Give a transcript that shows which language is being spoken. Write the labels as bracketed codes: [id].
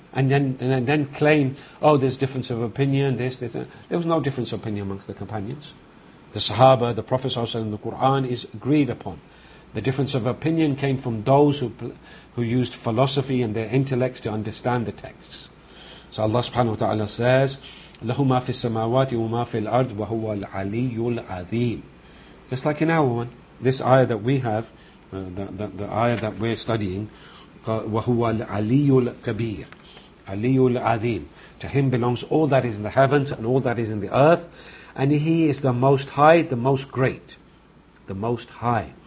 [en] And then claim, oh, there's difference of opinion, this. There was no difference of opinion amongst the companions. The Sahaba, the Prophet ﷺ, the Quran is agreed upon. The difference of opinion came from those who used philosophy and their intellects to understand the texts. [ar] So Allah subhanahu wa ta'ala says, لَهُ مَا فِي السَّمَاوَاتِ وَمَا فِي الْأَرْضِ وَهُوَ الْعَلِيُّ الْعَظِيمُ. [en] Just like in our one, this ayah that we have, the ayah that we're studying, [ar] وَهُوَ الْعَلِيُّ الْكَبِيرُ. عَلِيُّ الْعَظِيمُ. [en] To him belongs all that is in the heavens and all that is in the earth. And he is the most high, the most great, the most high.